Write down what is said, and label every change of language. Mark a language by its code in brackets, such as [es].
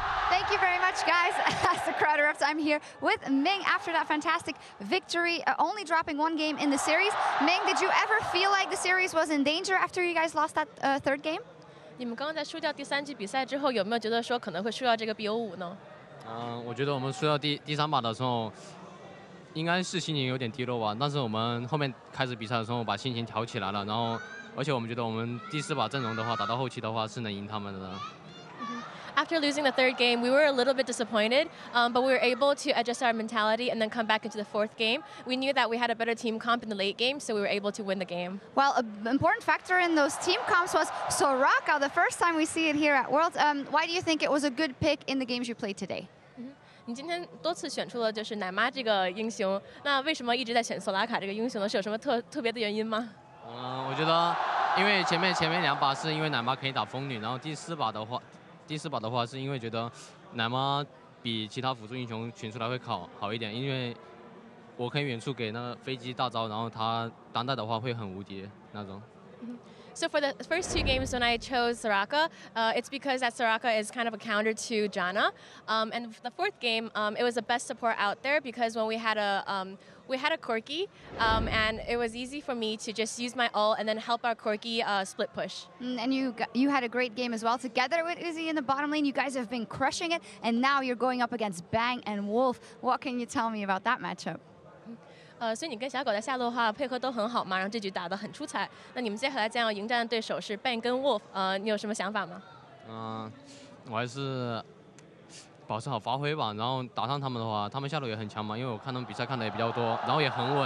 [en] Thank you very much, guys. As the crowd erupts, I'm here with Ming after that fantastic victory, only dropping one game in the series. Ming, did you ever feel like the series was in danger after you guys lost that third game? [zh] 你们刚刚在输掉第3局比赛之后，有没有觉得说可能会输掉这个 BO5呢？我觉得我们输到第3把的时候，应该是心情有点低落吧。但是我们后面开始比赛的时候，把心情调起来了。然后，而且我们觉得我们第4把阵容的话，打到后期的话是能赢他们的。 [en] After losing the third game, we were a little bit disappointed, but we were able to adjust our mentality and then come back into the 4th game. We knew that we had a better team comp in the late game, so we were able to win the game. Well, an important factor in those team comps was Soraka, the first time we see it here at Worlds. Why do you think it was a good pick in the games you played today? [zh] 你今天多次选出了就是奶妈这个英雄，那为什么一直在选索拉卡这个英雄呢？是有什么特别的原因吗？我觉得，因为前面2把是因为奶妈可以打风女，然后第4把的话是因为觉得奶妈比其他辅助英雄选出来会好一点，因为我可以远处给那个飞机大招，然后他单带的话会很无敌那种。 [en] So for the first 2 games when I chose Soraka, it's because that Soraka is kind of a counter to Janna. And for the 4th game, it was the best support out there because when we had a Corki, and it was easy for me to just use my ult and then help our Corki split push. And you had a great game as well. Together with Uzi in the bottom lane, you guys have been crushing it, and now you're going up against Bang and Wolf. What can you tell me about that matchup? [zh] 所以你跟小狗在下路的话配合都很好嘛，然后这局打得很出彩。那你们接下来将要迎战的对手是 Bang 跟 Wolf， 你有什么想法吗？我还是保持好发挥吧。然后打上他们的话，他们下路也很强嘛，因为我看他们比赛看的也比较多，然后也很稳。